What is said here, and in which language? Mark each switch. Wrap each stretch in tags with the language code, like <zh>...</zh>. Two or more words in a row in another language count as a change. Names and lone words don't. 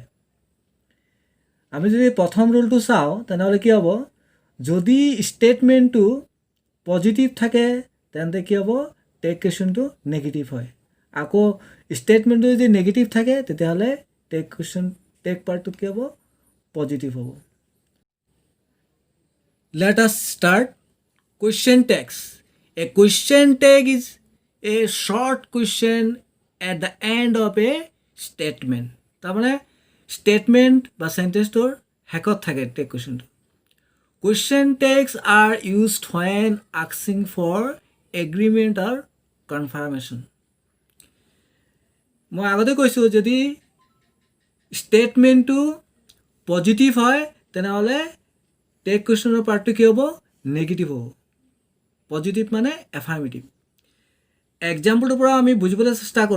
<as>আমি যদি প্ৰথম ৰুলটো চাওঁ তেনেহ'লে কি হ'ব, যদি ষ্টেটমেণ্টটো পজিটিভ থাকে তেন্তে কি হ'ব,</as> <en>tag question</en> <as>নেগেটিভ হয়। আকৌ ষ্টেটমেণ্টটো যদি নেগেটিভ থাকে তেতিয়াহ'লে</as> <en>tag part</en> <as>কি হ'ব, পজিটিভ হ'ব।</as> <en>Let us start. Question text. A question tag is a short question at the end of a statement.</en> <as>তাৰমানে statement বা sentenceটোৰ শেষত থাকে</as> <en>tag question. Question tags are used when asking for agreement or confirmation.</en> <as>মই আগতে কৈছোঁ যদি ষ্টেটমেণ্টটো পজিটিভ হয় তেনেহ'লে</as> <en>tag question part</en> <as>কি হ'ব, নেগেটিভ হ'ব। পজিটিভ মানে এফাৰ্মেটিভ। এক্সাম্পলটোৰ পৰা আমি বুজিবলৈ চেষ্টা কৰোঁ।</as>